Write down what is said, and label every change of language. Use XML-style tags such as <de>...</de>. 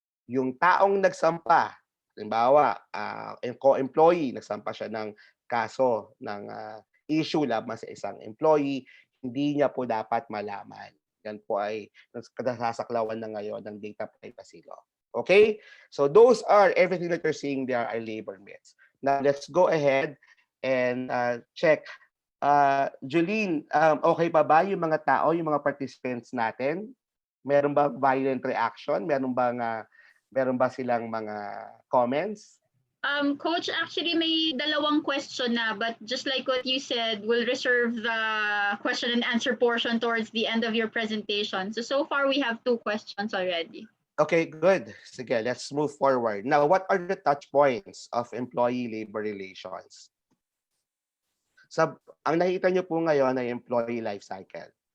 <tl>Yung taong nagsampa, halimbawa, co-employee, nagsampa siya ng kaso ng issue laban sa isang employee, hindi niya po dapat malaman. Yan po ay nasasaklawan na ngayon ng data privacy law. Okay?</tl> <en>So those are everything that you're seeing there are labor myths. Now let's go ahead and check.</en> <tl>Julene, okay pa ba yung mga tao, yung mga participants natin? Meron ba violent reaction? Meron ba silang mga comments?</tl> <en>Coach, actually may dalawang question na, but just like what you said, we'll reserve the question and answer portion towards the end of your presentation. So far we have 2 questions already. Okay, good. Sige, let's move forward. Now, what are the touch points of employee labor relations?</en> <tl>Ang nakita nyo po ngayon ay employee life cycle.</tl>